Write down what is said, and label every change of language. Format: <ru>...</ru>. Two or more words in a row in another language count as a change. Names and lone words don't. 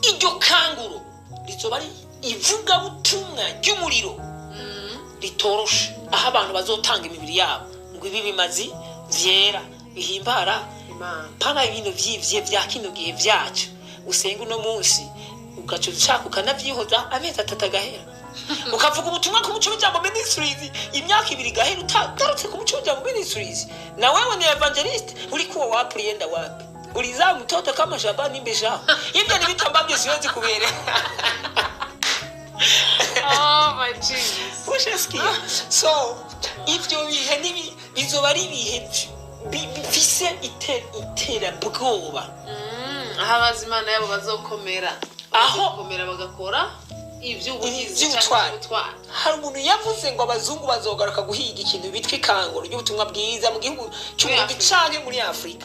<rn>iryo kanguro rizoba ari ivugabutumwa ry'umuriro ritoroshe, aho abantu bazotanga imibiri yabo ngo ibi bimazi vyera bihimbara pana ibintu vyivye vya kino gihe vyacu usenga uno munsi ugaca ushaka ukanavyihoza amezi 3 agahera ukavuga ubutumwa ku muco w'ijambo Ministries imyaka 2 gahera utarutse ku muco w'ijambo Ministries.</rn> <sw>Na wewe ni evangelist ulikuwa wapi yenda wapi? Ulizaa mtoto kama Shabani Mbesha. Hivyo ni vitu ambavyo siwezi kubere.</sw> <en>Oh my Jesus.</en> <sw>Ushasikia?</sw> <rn>So ivyo bihe nibi bizoba ari ibihe bifise itera bwoba. Abazimana yabo bazokomera. Aho komera bagakora ivy'ubuhizi cy'ubutwari. Hari umuntu yavuze ngo abazungu bazogaruka guhiga ikintu bitwa ikanguro ry'ubutumwa bwiza mu gihugu cy'ubundi canke muri Afrika.</rn>